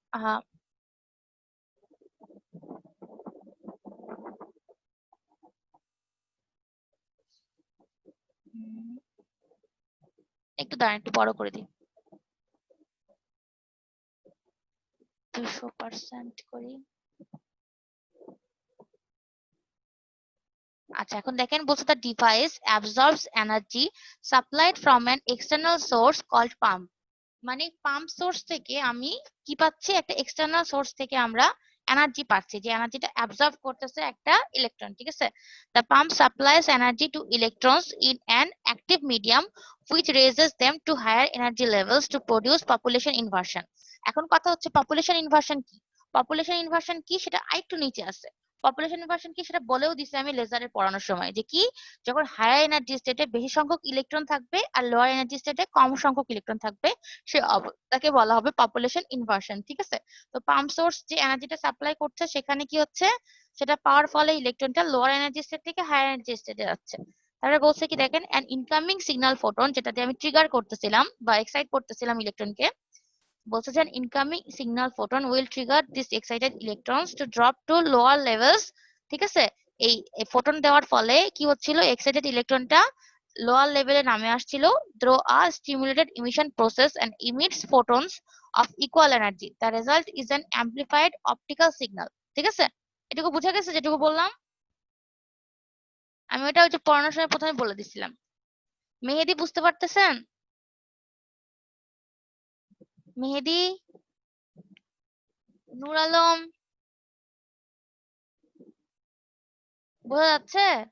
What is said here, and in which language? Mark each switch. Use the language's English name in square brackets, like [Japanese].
[Bangla] আহা, উম, একটু দাঁড়ান, একটু বড় করে দিই, 200% করি। আচ্ছা, এখন দেখেন বলছে [English] the device absorbs energy supplied from an external source called pump। [Bangla] মানে পাম্প সোর্স থেকে আমি কি পাচ্ছি, একটা এক্সটার্নাল সোর্স থেকে আমরা এনার্জি পাচ্ছি, যে এনার্জিটা অ্যাবজর্ব করতেছে একটা ইলেকট্রন, ঠিক আছে। [English] The pump supplies energy to electrons in an active medium which raises them to higher energy levels to produce population inversion। [Bangla] এখন কথা হচ্ছে পপুলেশন ইনভার্সন কি, পপুলেশন ইনভার্সন কি সেটা আরেকটু নিচে আছে। পপুলেশন ইনভার্সন কি সেটা বলেও দিছে আমি লেজারে পড়ানোর সময়, যে কি, যখন হায়ার এনার্জি স্টেটে বেশি সংখ্যক ইলেকট্রন থাকবে আর লোয়ার এনার্জি স্টেটে কম সংখ্যক ইলেকট্রন থাকবে, সে তাকে বলা হবে পপুলেশন ইনভার্সন, ঠিক আছে। তো পাম্প সোর্স যে এনার্জিটা সাপ্লাই করছে সেখানে কি হচ্ছে, সেটা পাওয়ার ফলে ইলেকট্রনটা লোয়ার এনার্জি স্টেট থেকে হায়ার এনার্জি স্টেটে যাচ্ছে। তারপরে বলছে কি দেখেন, [English] an incoming signal photon, [Bangla] যেটা দিয়ে আমি ট্রিগার করতেছিলাম বা এক্সাইট করতেছিলাম ইলেকট্রনকে, বলছে যে [English] incoming signal photon will trigger this excited electrons to drop to lower levels, [Bangla] ঠিক আছে। এই ফোটন দেওয়ার ফলে কি হচ্ছিল, এক্সাইটেড ইলেকট্রনটা লোয়ার লেভেলে নামে আসছিল [English] through a stimulated emission process and emits photons of equal energy. The result is an amplified optical signal। [Bangla] ঠিক আছে, এটুকু বুঝা গেছে যেটুকু বললাম আমি, ওটা ওই যে পড়ানোর সময় প্রথমে বলে দিছিলাম। মেহেদি বুঝতে পারতেছেন? মেহেদি, নূর আলম, বোঝা যাচ্ছে?